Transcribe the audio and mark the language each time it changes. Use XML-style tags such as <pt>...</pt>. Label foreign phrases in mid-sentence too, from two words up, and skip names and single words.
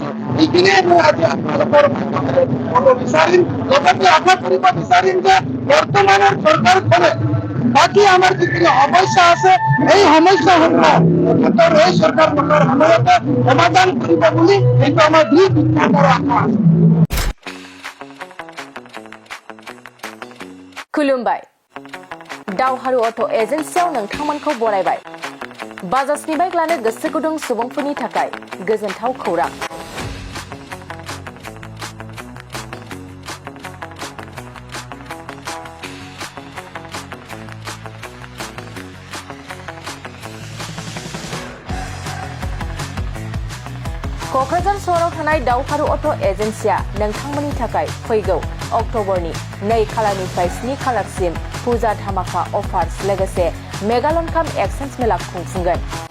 <as>এইখিনিয়ে মই আজি আপোনালোকৰ ক'ব বিচাৰিম। লগতে আশা কৰিব বিচাৰিম যে বৰ্তমানৰ চৰকাৰখনে বাকী আমাৰ যিখিনি সমস্যা আছে এই সমস্যাসমূহ এই চৰকাৰ গঠনৰ সময়তে সমাধান কৰিব বুলি এইটো আমাৰ দৃঢ় বিশ্বাসৰ আশা আছে।</as> <brx>खुलुमबाय। दावहारु अट' एजेन्सियाव नोंथांमोनखौ बरायबाय। बाजाजनि बाइक लानो गोसो गुदुं सुबुंफोरनि थाखाय गोजोनथाव खौरां। क'क्राझार सहराव थानाय दावहारु अट' एजेन्सिया नोंथांमोननि थाखाय फैगौ अक्ट'बरनि 2 खालारनिफ्राय 7 खालारसिम फुजा धामाका अफार्स लोगोसे मेगालन काम एक्सचेन्ज मेला खुंफुंगोन।</brx>